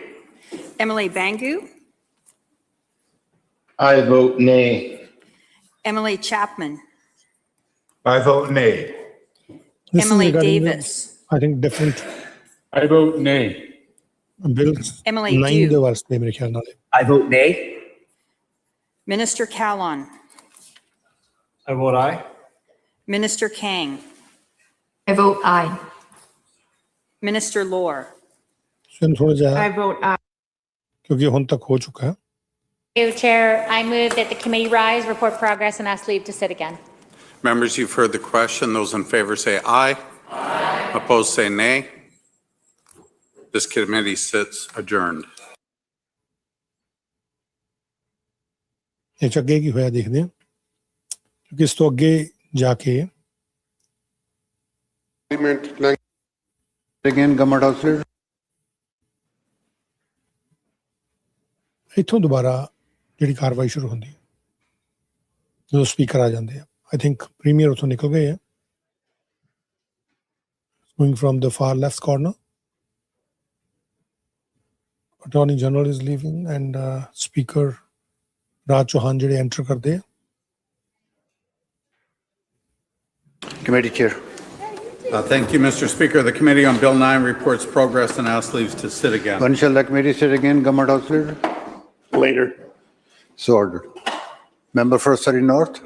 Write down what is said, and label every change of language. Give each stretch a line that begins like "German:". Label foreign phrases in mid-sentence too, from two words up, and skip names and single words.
English: Emily Bangu, I vote nay. Emily Chapman, I vote nay. This is Emily regarding the, Davis, I think different I vote nay. bills. Emily 9 Dew.
Punjabi: ਦੇ ਵਾਸਤੇ ਮੇਰੇ ਖਿਆਲ ਨਾਲ।
English: I vote nay. Minister Callon, I vote aye. Minister Kang, I vote aye. Minister Lore,
Punjabi: ਇਹਨੂੰ ਥੋੜਾ ਜਿਹਾ
English: I vote aye.
Punjabi: ਕਿਉਂਕਿ ਹੁਣ ਤੱਕ ਹੋ ਚੁੱਕਾ ਹੈ।
English: Thank you, Chair. I move that the committee rise, report progress, and ask leave to sit again. Members, you've heard the question. Those in favor say aye. Aye. Opposed say nay. This committee sits adjourned.
Punjabi: ਇਹ 'ਚ ਅੱਗੇ ਕੀ ਹੋਇਆ ਦੇਖਦੇ ਹਾਂ, ਕਿਉਂਕਿ ਇਸ ਤੋਂ ਅੱਗੇ ਜਾ ਕੇ
English: Again, Government House Leader.
Punjabi: ਇੱਥੋਂ ਦੁਬਾਰਾ ਜਿਹੜੀ ਕਾਰਵਾਈ ਸ਼ੁਰੂ ਹੁੰਦੀ ਹੈ ਜਦੋਂ ਸਪੀਕਰ ਆ ਜਾਂਦੇ ਆ।
English: I think
Punjabi: ਪ੍ਰੀਮੀਅਰ ਉੱਥੋਂ ਨਿਕਲ ਗਏ ਆ।
English: Going from the far left corner. Attorney General is leaving and Speaker Raj Chauhan
Punjabi: ਜਿਹੜੇ enter ਕਰਦੇ ਆ।
English: Committee Chair. Thank you, Mr. Speaker. The Committee on Bill 9 reports progress and asks leave to sit again. When shall the committee sit again, Government House Leader? Later. So ordered. Member for Surrey North.